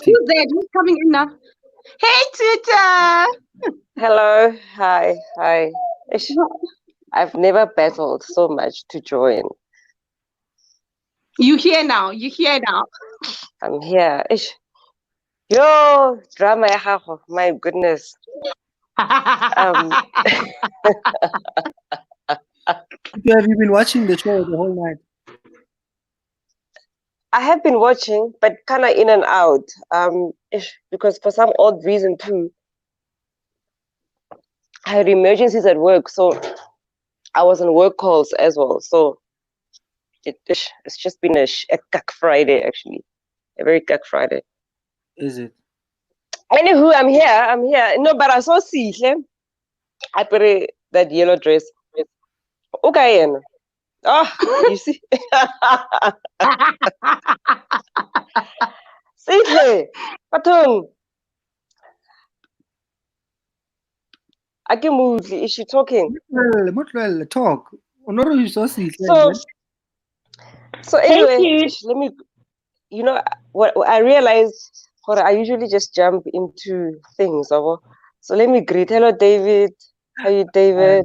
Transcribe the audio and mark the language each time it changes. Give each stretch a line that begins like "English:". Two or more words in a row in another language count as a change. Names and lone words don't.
English: Who's there? Who's coming in now? Hey, Twitter. Hello, hi. Ish, I've never battled so much to join. You here now? You here now? I'm here. Ish. Yo, drama
Tswana: ya gago,
English: my goodness. Have you been watching the show the whole night? I have been watching, but kind of in and out. Because for some odd reason too, I had emergencies at work, so I was on work calls as well. So it's just been a cuck Friday, actually, a very cuck Friday. Is it? Anywho, I'm here. No, but I saw Sihle. I put that yellow dress. Okay, oh, you see. Sihle, Patong. Akimudli, is she talking? Well, talk. So anyway, let me. You know what I realized? I usually just jump into things. So let me greet. Hello, David. How are you, David?